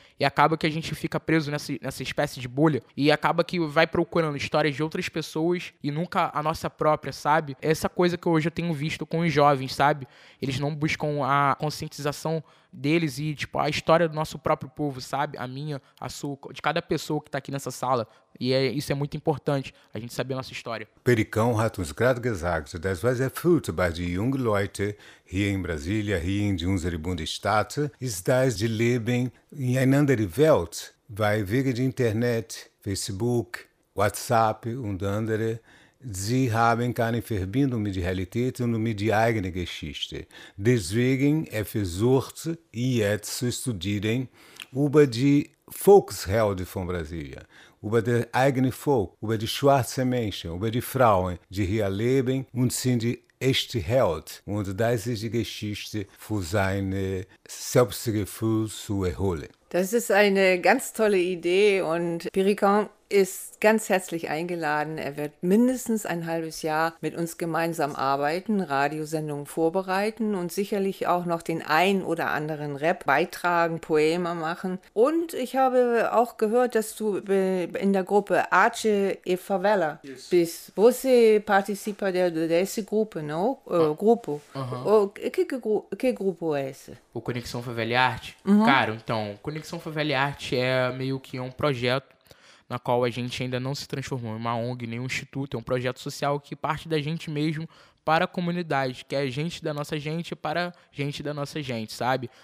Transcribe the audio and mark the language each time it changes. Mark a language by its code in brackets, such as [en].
[pt] E acaba que a gente fica preso nessa espécie de bolha, e acaba que vai procurando histórias de outras pessoas e nunca a nossa própria, sabe? Essa coisa que hoje eu tenho visto com os jovens, sabe? Eles não buscam a conscientização deles e, tipo, a história do nosso próprio povo, sabe? A minha, a sua, de cada pessoa que tá aqui nessa sala. E isso é muito importante, a gente saber a nossa história. [de] Pericão hat uns gerade gesagt, das was er fühlt bei den jungen Leuten hier in Brasilia, hier in unserer Bundesstaat, ist das de leben in einander Welt, weil wegen der Internet, Facebook, WhatsApp und andere, sie haben keine Verbindung mit der Realität und mit der eigenen Geschichte. Deswegen er versucht jetzt zu studieren über die Volkshelden von Brasilia, über die eigene Volk, über die schwarzen Menschen, über die Frauen, die hier leben und sind echte Helden. Und das ist die Geschichte für sein Selbstgefühl zu erholen. Das ist eine ganz tolle Idee und Pericon ist ganz herzlich eingeladen. Er wird mindestens ein halbes Jahr mit uns gemeinsam arbeiten, Radiosendungen vorbereiten und sicherlich auch noch den ein oder anderen Rap beitragen, Poema machen. Und ich habe auch gehört, dass du in der Gruppe Arce e Favela yes. bist. [pt] Você participa dessa Gruppe, não? Grupo. Que grupo é esse? O Conexão Favela e Arte? Uhum. Cara, então, Conexão Favela e Arte é meio que um projeto na qual a gente ainda não se transformou em uma ONG, nem um instituto, é um projeto social que parte da gente mesmo para a comunidade, que é gente da nossa gente para gente da nossa gente, sabe?